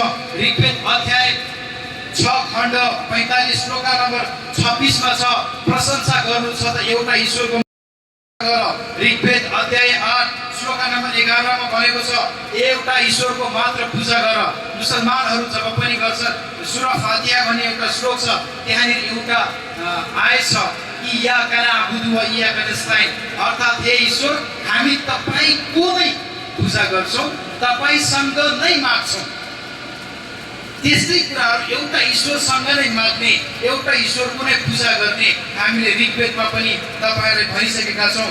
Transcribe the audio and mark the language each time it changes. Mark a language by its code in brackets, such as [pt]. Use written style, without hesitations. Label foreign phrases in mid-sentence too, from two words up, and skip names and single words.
[ne] ऋग्वेद अध्याय 6 खण्ड 45 श्लोक नम्बर 26 मा छ प्रशंसा गर्नु छ त एउटा ईश्वरको गर। ऋग्वेद अध्याय 8 श्लोक नम्बर 11 मा भनेको छ एउटा ईश्वरको मात्र पूजा गर। मुसलमानहरू जब पनि गर्छन् सूरा फातिहा भन्ने एउटा श्लोक छ, त्यहाँनिर एउटा आयत छ [ar] إياك نعبد وإياك نستعين, [ne] अर्थात् हे ईश्वर हामी तपाईको नै पूजा गर्छौँ, तपाईसँग नै माग्छौँ। त्यस्तै कुराहरू एउटा ईश्वरसँग नै माग्ने, एउटा ईश्वरको नै पूजा गर्ने हामीले ऋग्वेदमा पनि तपाईहरुलाई भनिसकेका छौँ।